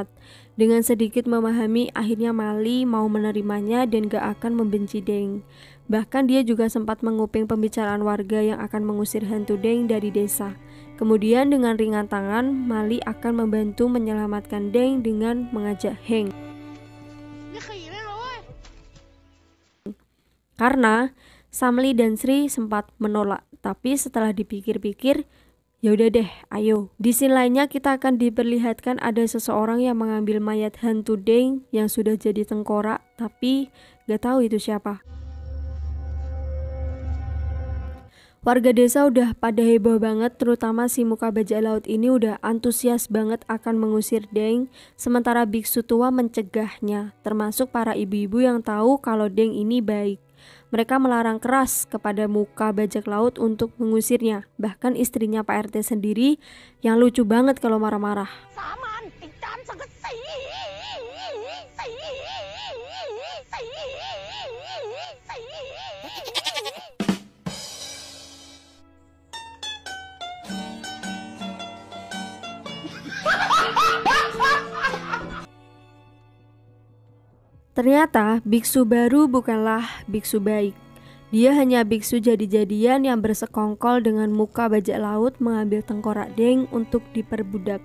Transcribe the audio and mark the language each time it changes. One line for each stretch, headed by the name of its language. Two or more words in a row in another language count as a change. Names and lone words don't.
Indonesian: Dengan sedikit memahami, akhirnya Mali mau menerimanya dan gak akan membenci Deng. Bahkan dia juga sempat menguping pembicaraan warga yang akan mengusir hantu Deng dari desa. Kemudian dengan ringan tangan, Mali akan membantu menyelamatkan Deng dengan mengajak Heng.
Thai: นี่ขี่ได้เหรอเว้ย
Indonesian: Karena Samli dan Sri sempat menolak, tapi setelah dipikir-pikir, ya udah deh, ayo. Di scene lainnya kita akan diperlihatkan ada seseorang yang mengambil mayat hantu Deng yang sudah jadi tengkorak, tapi gak tahu itu siapa. Warga desa udah pada heboh banget, terutama si muka bajak laut ini udah antusias banget akan mengusir Deng, sementara biksu tua mencegahnya, termasuk para ibu-ibu yang tahu kalau Deng ini baik. Mereka melarang keras kepada muka bajak laut untuk mengusirnya. Bahkan istrinya Pak RT sendiri yang lucu banget kalau marah-marah.
Thai: สามัญติดจานสังกะสีสี
Indonesian: Ternyata biksu baru bukanlah biksu baik. Dia hanya biksu jadi-jadian yang bersekongkol dengan muka bajak laut mengambil tengkorak Deng untuk diperbudak.